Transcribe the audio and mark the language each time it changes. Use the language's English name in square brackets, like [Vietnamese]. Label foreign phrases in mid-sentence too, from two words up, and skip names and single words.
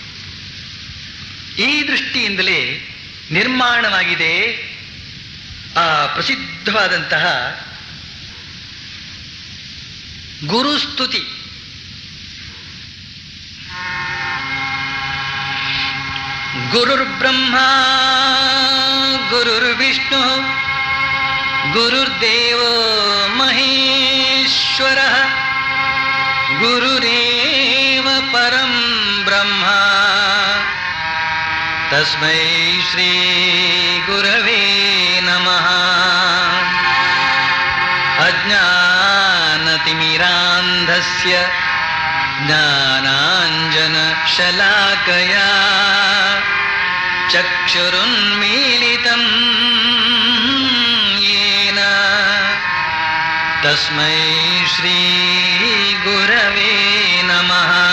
[Kannada] ಈ ದೃಷ್ಟಿಯಿಂದಲೇ ನಿರ್ಮಾಣವಾಗಿದೆ ಆ ಪ್ರಸಿದ್ಧವಾದಂತಹ ಗುರುಸ್ತುತಿ. [Sanskrit] ಗುರುರ್ಬ್ರಹ್ಮ ಗುರುರ್ವಿಷ್ಣು ಗುರುರ್ದೇವೋ ಮಹೇಶ್ವರ ಗುರುರೇವ ಪರಂ ಬ್ರಹ್ಮ ತಸ್ಮೈ ಶ್ರೀ ಗುರವೇ ನಮಃ. ಅಜ್ಞಾನತಿಮಿರಾಂಧಸ್ಯ ಜ್ಞಾನಾಂಜನ ಶಲಾಕಯಾ ಚಕ್ಷುರುನ್ಮೀಲಿತಂ ಯೇನ ತಸ್ಮೈ ಶ್ರೀ ಗುರವೇ ನಮಃ.